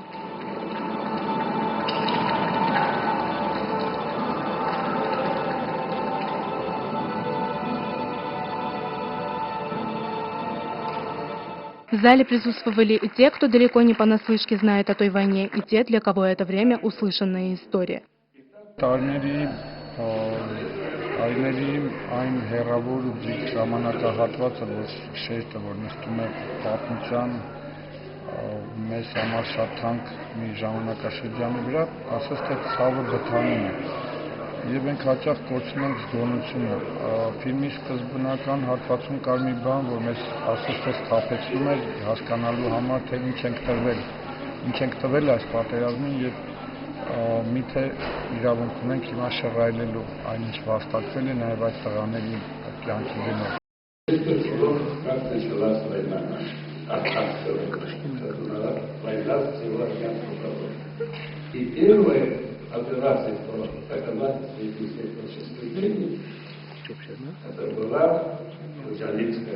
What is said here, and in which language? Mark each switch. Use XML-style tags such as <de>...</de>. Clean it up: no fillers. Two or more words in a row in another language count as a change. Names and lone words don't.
<ru>В зале присутствовали и те, кто далеко не понаслышке знает о той войне, и те, для кого это время услышанная история.</ru> <hy>Այն հեռավոր ու ձիգ ժամանակահատվածը, որ շեշտը, որ նստում է պատմության մեզ համար շատ թանկ մի ժամանակաշրջանի վրա, ասես թե ցավը գտանում է։ Եվ մենք հաճախ կոչում ենք զգոնությունը։ Ֆիլմի սկզբնական հատվածում կար մի բան, որ մեզ ասես թե սթափեցնում էր հասկանալու համար, թե ինչ ենք տվել այս պատերազմին եւ միթե իրավունք ունենք հիմա շռայլելու այն ինչ վաստակվել է նաեւ այդ տղաների կյանքի դիմաց։</hy> <ru>И первая операция по доказательству этих преступлений, это была Джалинская.</ru>